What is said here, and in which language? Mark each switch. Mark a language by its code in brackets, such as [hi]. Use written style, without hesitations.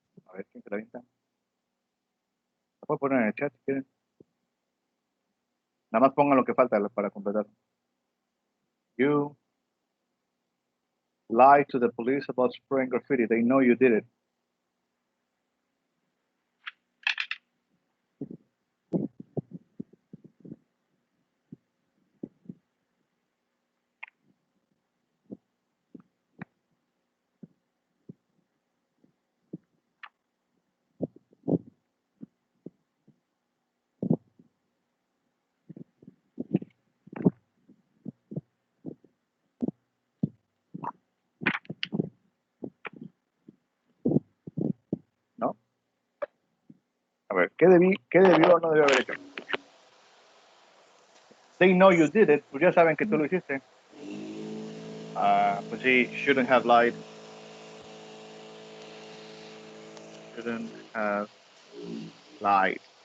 [es] A ver, ¿quién se la avienta? La puedo poner en el chat si quieren. Nada más pongan lo que falta para completar. [en] You lied to the police about spraying graffiti. They know you did it. [es] ¿No? A ver, ¿qué debió o no debió haber hecho? [en] They know you did it. [es] Pues ya saben que tú lo hiciste. Pues sí, [en] shouldn't have lied. Shouldn't have lied.